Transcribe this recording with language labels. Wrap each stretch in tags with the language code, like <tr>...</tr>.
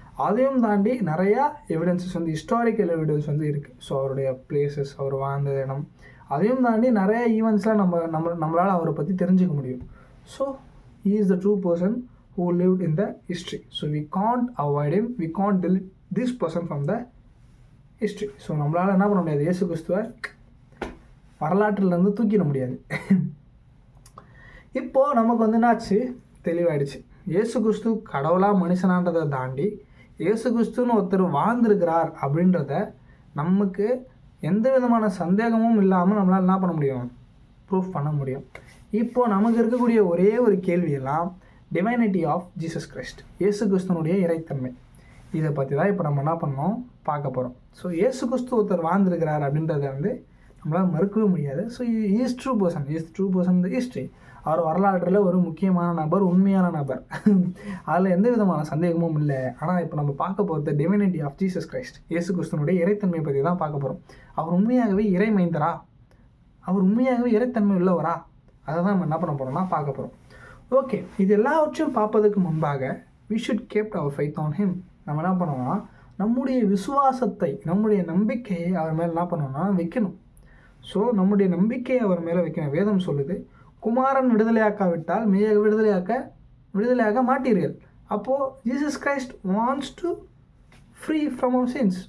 <ta>அதையும் தாண்டி நிறையா எவிடன்சஸ் வந்து ஹிஸ்டாரிக்கல் எவிடன்ஸ் வந்து இருக்குது. ஸோ அவருடைய பிளேசஸ், அவர் வாழ்ந்த இடம், அதையும் தாண்டி நிறைய ஈவெண்ட்ஸ்லாம் நம்மளால் அவரை பற்றி தெரிஞ்சுக்க முடியும்.</ta> <en>So he is the true person who lived in the history. So we can't avoid him, we can't delete this person from the history.</en> <ta>So நம்மளால் என்ன பண்ண முடியாது, இயேசு கிறிஸ்துவை வரலாற்றிலேருந்து தூக்கிட முடியாது. இப்போது நமக்கு வந்து என்னாச்சு, தெளிவாயிடுச்சு. இயேசு கிறிஸ்து கடவுளாக மனுஷனான்றதை தாண்டி இயேசு கிறிஸ்துன்னு ஒருத்தர் வாழ்ந்திருக்கிறார் அப்படின்றத நமக்கு எந்த விதமான சந்தேகமும் இல்லாமல் நம்மளால் என்ன பண்ண முடியும், ப்ரூஃப் பண்ண முடியும். இப்போது நமக்கு இருக்கக்கூடிய ஒரே ஒரு கேள்வியெல்லாம்</ta> <en>divinity of Jesus Christ,</en> <ta>இயேசு கிறிஸ்துவனுடைய இறைத்தன்மை. இதை பற்றி தான் இப்போ நம்ம என்ன பண்ணோம், பார்க்க போகிறோம். ஸோ இயேசு கிறிஸ்து ஒருத்தர் வாழ்ந்திருக்கிறார் அப்படின்றத வந்து நம்மளால் மறுக்கவே முடியாது. ஸோ</ta> <en>is true person</en> <ta>இந்த ஹிஸ்ட்ரி. அவர் வரலாற்றில் ஒரு முக்கியமான நபர், உண்மையான நபர், அதில் எந்த விதமான சந்தேகமும் இல்லை. ஆனால் இப்போ நம்ம பார்க்க போகிறது</ta> <en>divinity of Jesus Christ,</en> <ta>இயேசு கிறிஸ்துவனுடைய இறைத்தன்மை பற்றி தான் பார்க்க போகிறோம். அவர் உண்மையாகவே இறை மைந்தரா, அவர் உண்மையாகவே இறைத்தன்மை உள்ளவரா, அதை தான் நம்ம என்ன பண்ண போகிறோம்னா பார்க்க போகிறோம். ஓகே, இது எல்லாவற்றையும் பார்ப்பதற்கு முன்பாக</ta> <en>we should keep our faith on him.</en> <ta>நம்ம என்ன பண்ணோம்னா நம்முடைய விசுவாசத்தை, நம்முடைய நம்பிக்கையை அவர் மேலே என்ன பண்ணோம்னா வைக்கணும். ஸோ நம்முடைய நம்பிக்கையை அவர் மேலே வைக்கணும். வேதம் சொல்லுது, குமாரன் விடுதலையாக்காவிட்டால் மெய்யாக விடுதலையாக மாட்டீர்கள்.</ta> <en>அப்போது Jesus Christ wants to free from our sins.</en>